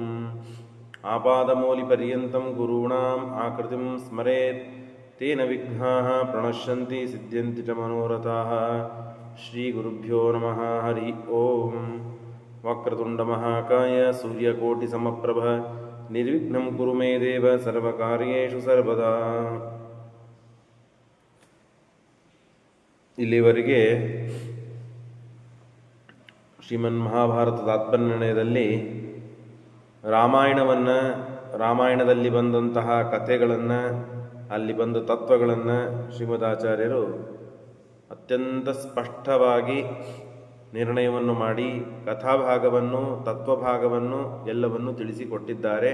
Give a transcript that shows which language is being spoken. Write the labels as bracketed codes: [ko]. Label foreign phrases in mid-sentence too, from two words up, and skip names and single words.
[sa] आपादमौलिपर्यन्तं गुरूणाम् आकृतिं स्मरेत् तेन विघ्नाः प्रणश्यन्ति सिद्ध्यन्ति च मनोरथाः। श्रीगुरुभ्यो नमः। हरि ओं। वक्रतुण्डमहाकाय सूर्यकोटिसमप्रभ निर्विघ्नं कुरु मे देव सर्वकार्येषु ಸರ್ವದಾ। [kn] ಇಲ್ಲಿವರೆಗೆ ಶ್ರೀಮನ್ಮಹಾಭಾರತ ತಾತ್ಪರ್ಯನಿರ್ಣಯದಲ್ಲಿ ರಾಮಾಯಣದಲ್ಲಿ ಬಂದಂತಹ ಕಥೆಗಳನ್ನು, ಅಲ್ಲಿ ಬಂದ ತತ್ವಗಳನ್ನು ಶ್ರೀಮದಾಚಾರ್ಯರು ಅತ್ಯಂತ ಸ್ಪಷ್ಟವಾಗಿ ನಿರ್ಣಯವನ್ನು ಮಾಡಿ ಕಥಾಭಾಗವನ್ನು, ತತ್ವಭಾಗವನ್ನು ಎಲ್ಲವನ್ನು ತಿಳಿಸಿಕೊಟ್ಟಿದ್ದಾರೆ.